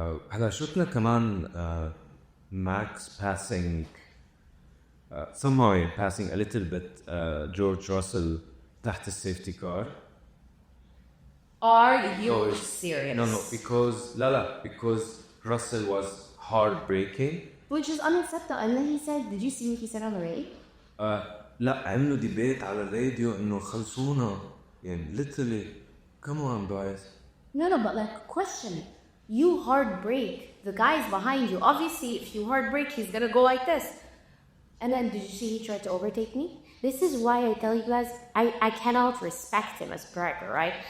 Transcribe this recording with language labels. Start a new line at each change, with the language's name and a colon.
English: هلا شفنا كمان Max passing, somehow passing a little bit George Russell تحت السيفتي car. Are you serious? No, because Russell was hard braking. Which is unacceptable. And then he said, did you see what he said on the radio?
Arabic: لا عملوا ديبيت على الراديو إنه خلصونا.
English: يعني literally, come on guys. No, but like question. You hard brake. The guy's behind you. Obviously, if you hard brake, he's gonna go like this. And then did you see he tried to overtake me? This is why I tell you guys, I cannot respect him as a driver, right?